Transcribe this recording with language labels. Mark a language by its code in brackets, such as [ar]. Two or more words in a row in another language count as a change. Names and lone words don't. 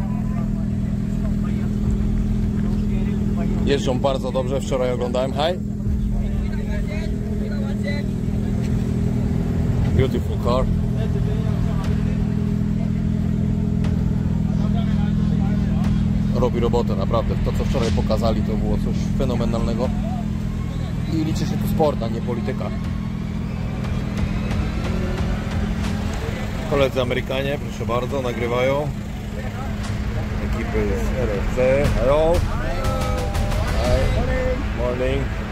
[pl] Jeżdżą bardzo dobrze, wczoraj oglądałem. [en] Hi. Beautiful car. [pl] Robi robotę, naprawdę. To co wczoraj pokazali to było coś fenomenalnego. I liczy się tu sport, a nie polityka. Koledzy Amerykanie, proszę bardzo, nagrywają. Ekipy z RFC. [en] Hello. Hi. Morning.